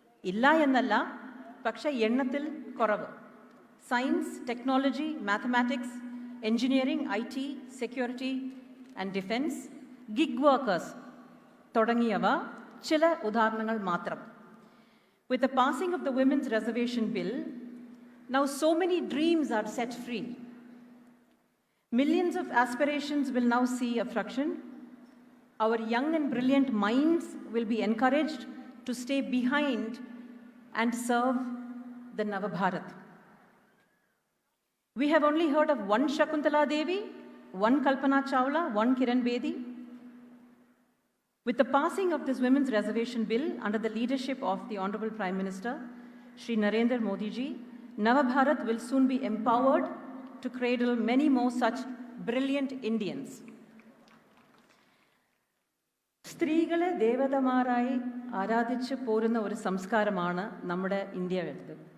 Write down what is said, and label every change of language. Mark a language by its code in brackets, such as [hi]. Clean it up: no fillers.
[ml] ഇല്ല എന്നല്ല, പക്ഷേ എണ്ണത്തിൽ കുറവ്. Science, technology, mathematics, engineering, IT, security and defence, gig workers തുടങ്ങിയവ ചില ഉദാഹരണങ്ങൾ മാത്രം. [en] With the passing of the Women's Reservation Bill, now so many dreams are set free. Millions of aspirations will now see a fruition. Our young and brilliant minds will be encouraged to stay behind and serve the Navabharat. We have only heard of one Shakuntala Devi, one Kalpana Chawla, one Kiran Bedi. With the passing of this Women's Reservation Bill under the leadership of the Honorable Prime Minister, Shri Narendra Modi ji, Navabharat will soon be empowered to cradle many more such brilliant Indians. [ml] സ്ത്രീകളെ ദേവതമാരായി ആരാധിച്ച് പോരുന്ന ഒരു സംസ്കാരമാണ് നമ്മുടെ ഇന്ത്യയിലുള്ളത്.